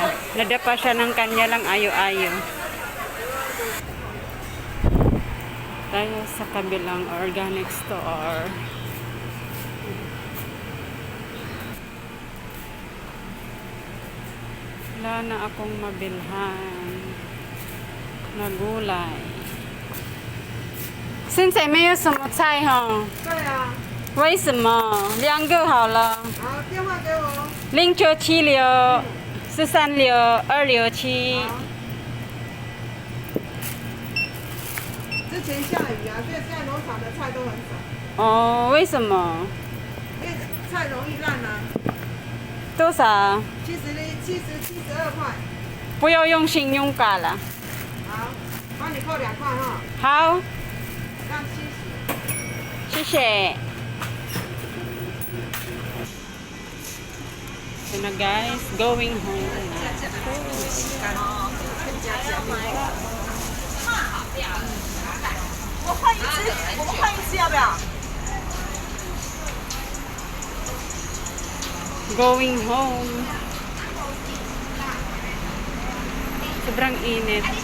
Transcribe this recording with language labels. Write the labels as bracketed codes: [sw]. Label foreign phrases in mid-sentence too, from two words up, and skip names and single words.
[tl] Nadapa siya ng kanya lang ayo-ayo. Tayo sa kabilang [en] organic store. [tl] Wala na akong mabilhan na gulay. [zh] 现在没有什么菜哈。对啊。为什么？2个好了。好，电话给我。 0976-436-267。之前下雨啊，所以现在农场的菜都很少。哦，为什么？因为菜容易烂啊。多少 72块。不要用信用卡了。好，帮你扣2块哈。好。让70。谢 [tl] 谢。So na guys, [en] going home. [zh] 我换一只，我们换一只要不要？ [en] Going home. [tl] Sobrang init.